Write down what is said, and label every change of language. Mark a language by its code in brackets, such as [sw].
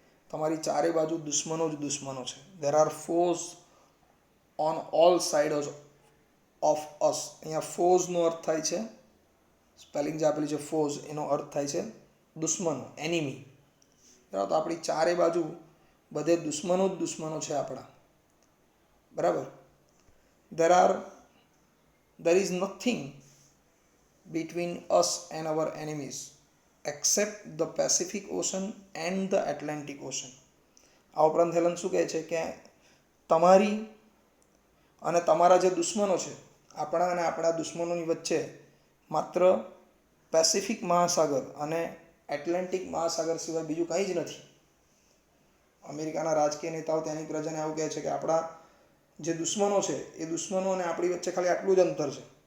[gu] તમારી ચારે બાજુ દુશ્મનો જ દુશ્મનો છે. [en] There are foes on all side of us. [gu] અહીંયા ફોઝનો અર્થ થાય છે, સ્પેલિંગ જે આપેલી છે ફોઝ, એનો અર્થ થાય છે દુશ્મનો, એનિમી, બરાબર. તો આપણી ચારે બાજુ બધે દુશ્મનો જ દુશ્મનો છે આપણા, બરાબર. [en] there is nothing between us and our enemies except the Pacific Ocean and the Atlantic Ocean. [gu] આ ઉપરાંત હેલન શું કહે છે કે તમારી અને તમારા જે દુશ્મનો છે, આપણા અને આપણા દુશ્મનોની વચ્ચે માત્ર પેસિફિક મહાસાગર અને એટલાન્ટિક મહાસાગર સિવાય બીજું કંઈ જ નથી. અમેરિકાના રાજકીય નેતાઓ ત્યાંની પ્રજાને આવું કહે છે કે આપણા જે દુશ્મનો છે એ દુશ્મનો અને આપણી વચ્ચે ખાલી આટલું જ અંતર છે.